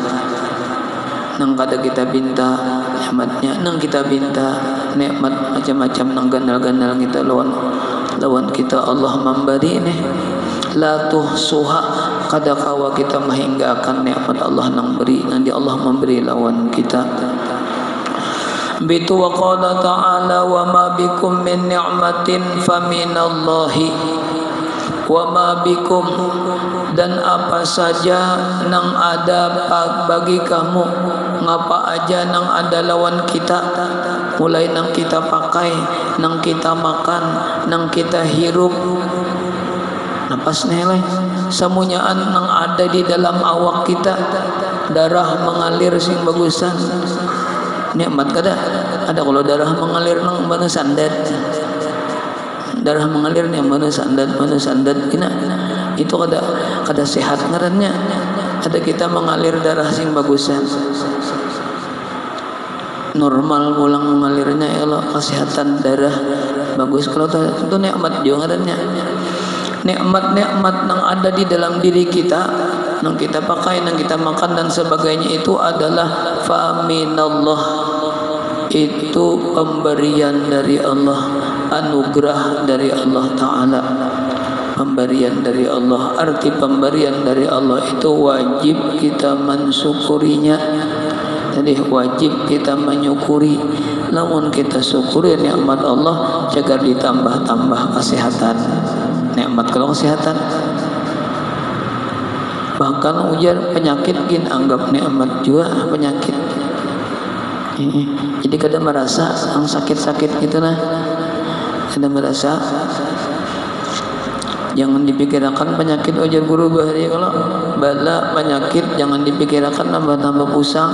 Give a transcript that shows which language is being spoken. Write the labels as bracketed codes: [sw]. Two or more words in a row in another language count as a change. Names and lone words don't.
[bjn] Nang kada kita pinta nikmatnya, nang kita pinta nikmat macam-macam nang ganal-ganal kita lawan kita Allah memberi nih. [ar] لا تحصوها, [bjn] kada kawa kita mahinggakan nikmat Allah nang beri, nanti Allah memberi lawan kita. [ar] بتو وقال تعالى وما بكم من نعمة فمن الله وما بكم min ni'matin faminallahi wa ma bikum, [bjn] dan apa saja nang ada bagi kamu, ngapa aja nang ada lawan kita, mulai nang kita pakai, nang kita makan, nang kita hirup, napas neleh, semuanyaan nang ada di dalam awak kita, darah mengalir sing bagusan, nikmat kada ada. Kalau darah mengalir nang mana sandat, darah mengalir nih mana sandat kena itu kada sehat ngarannya. Ada kita mengalir darah sing bagusan, normal pulang mengalirnya ya Allah, kesehatan darah bagus. [id] Kalau itu nikmat juga ngarannya. Nikmat-nikmat yang ada di dalam diri kita, yang kita pakai, yang kita makan dan sebagainya, itu adalah faminallah, itu pemberian dari Allah, anugerah dari Allah Ta'ala, pemberian dari Allah. Arti pemberian dari Allah itu wajib kita mensyukurinya. Jadi wajib kita menyukuri. Namun kita syukuri nikmat Allah, jaga ditambah-tambah kesehatan. Nikmat kalau kesehatan, [bjn] bahkan ujar penyakit gin anggap nikmat juga penyakit. Jadi kada merasa yang sakit-sakit gitu nah, kada merasa. Jangan dipikirkan penyakit ujar guru bahari, kalau bala penyakit jangan dipikirkan tambah-tambah pusang.